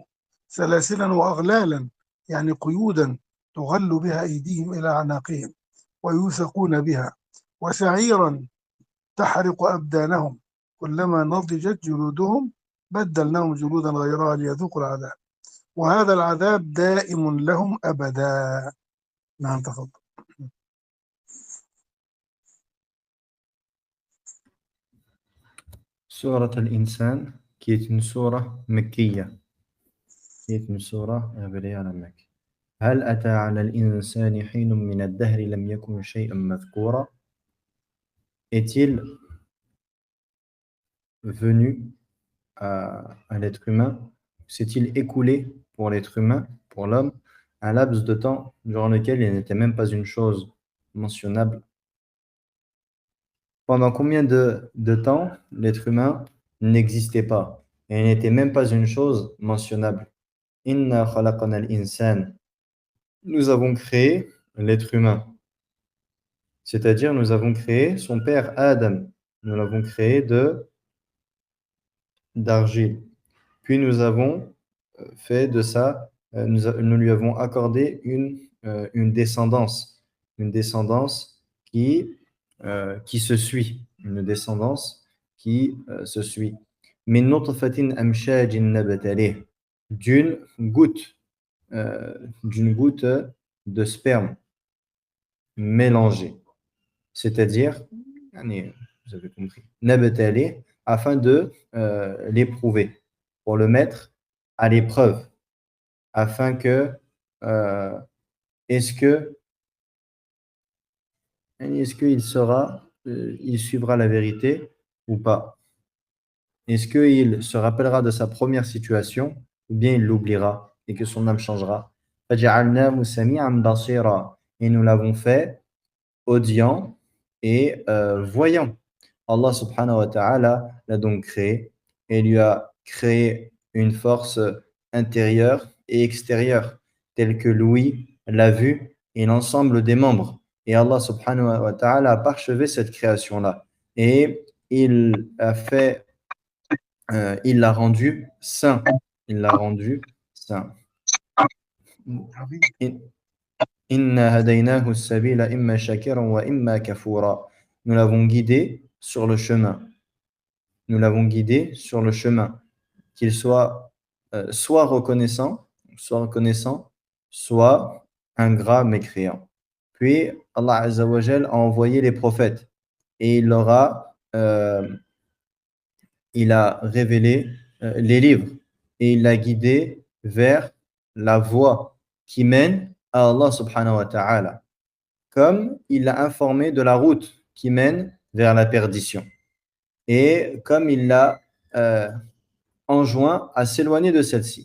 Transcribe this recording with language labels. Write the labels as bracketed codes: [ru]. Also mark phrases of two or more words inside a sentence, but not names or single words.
[ar] سلاسلا وأغلالا يعني قيودا تغل بها أيديهم إلى أعناقهم ويوثقون بها، وسعيرا تحرق أبدانهم كلما نضجت جلودهم بدلناهم جلودا غيرها ليذوقوا العذاب، وهذا العذاب دائم لهم أبدا. نعم تفضل. [fr] Surat al-Insan, qui est une [ar] سورة مكية, [fr] qui est une surah révélée à la Mecque. [ar] هل أتى على الإنسان حين من الدهر لم يكن شيئا مذكورا. [fr] Est-il venu à l'être humain, s'est-il écoulé pour l'être humain, pour l'homme, un laps de temps durant lequel il n'était même pas une chose mentionnable. Pendant combien de temps l'être humain n'existait pas et n'était même pas une chose mentionnable. [ar] إنا خلقنا الإنسان. [fr] Nous avons créé l'être humain. C'est-à-dire, nous avons créé son père Adam. Nous l'avons créé d'argile. Puis nous avons fait de ça, nous lui avons accordé une descendance qui se suit, une descendance qui se suit. [ar] من نطفة أمشاج نبتليه, [fr] d'une goutte de sperme mélangée. C'est-à-dire, vous avez compris, nabtalih, afin de l'éprouver, pour le mettre à l'épreuve, afin que est-ce qu'il suivra la vérité ou pas? Est-ce qu'il se rappellera de sa première situation ou bien il l'oubliera et que son âme changera? [ar] فَجَعَلْنَاهُ سَمِيعًا بَصِيرًا. [fr] Et nous l'avons fait audient et voyant. [ar] الله سبحانه وتعالى [fr] l'a donc créé et lui a créé une force intérieure et extérieure, telle que l'ouïe, la vue et l'ensemble des membres. Et [ar] الله سبحانه وتعالى [fr] a parchevé cette création-là. Et il l'a rendu saint. Il l'a rendu saint. [ar] إنا هديناه السبيل إما شاكرا وإما كفورا. [fr] Nous l'avons guidé sur le chemin. Nous l'avons guidé sur le chemin. Qu'il soit soit reconnaissant, soit ingrat mécréant. Puis [ar] الله عز وجل [fr] a envoyé les prophètes et il a révélé les livres et il l'a guidé vers la voie qui mène à [ar] الله سبحانه وتعالى, [fr] comme il l'a informé de la route qui mène vers la perdition et comme il l'a euh, enjoint à s'éloigner de celle-ci.